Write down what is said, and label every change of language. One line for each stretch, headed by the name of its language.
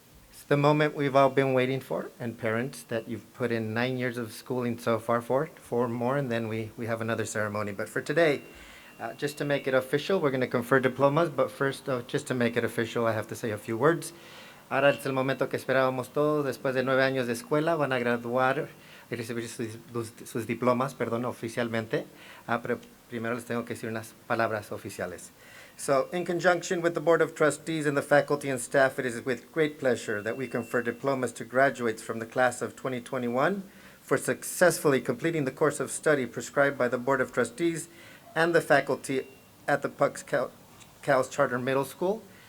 English: It's the moment we've all been waiting for, and parents that you've put in 9 years of schooling so far for, 4 more, and then we have another ceremony. But for today, just to make it official, we're going to confer diplomas, but first, just to make it official, I have to say a few words.
Spanish: Ahora es el momento que esperábamos todos. Después de 9 años de escuela van a graduar y recibir sus diplomas, oficialmente. Pero primero les tengo que decir unas palabras oficiales.
English: So, in conjunction with the Board of Trustees and the faculty and staff, it is with great pleasure that we confer diplomas to graduates from the class of 2021 for successfully completing the course of study prescribed by the Board of Trustees and the faculty at the PUC CALS Charter Middle School.